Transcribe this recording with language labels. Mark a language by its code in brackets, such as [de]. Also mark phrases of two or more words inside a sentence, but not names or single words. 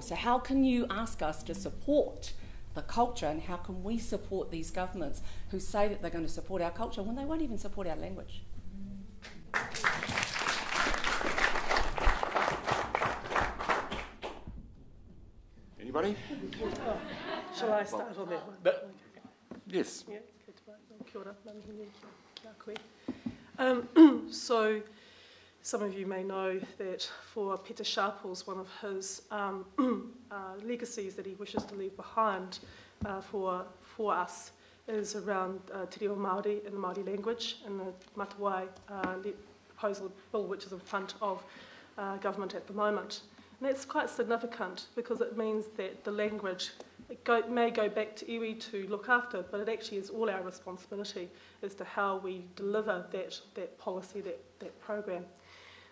[en] So how can you ask us to support the culture, and how can we support these governments who say that they're going to support our culture when they won't even support our language? Anybody? Shall I start on that one? But, yes. Yeah, [mi] kia ora, ngā koe. [en] So, some of you may know that for Peter Sharples, one of his legacies that he wishes to leave behind for us is around [mi] te reo Māori [en] and the Māori language and the Matawai proposal bill, which is in front of government at the moment. And that's quite significant because it means that the language may go back to iwi to look after, but it actually is all our responsibility as to how we deliver that policy, that program.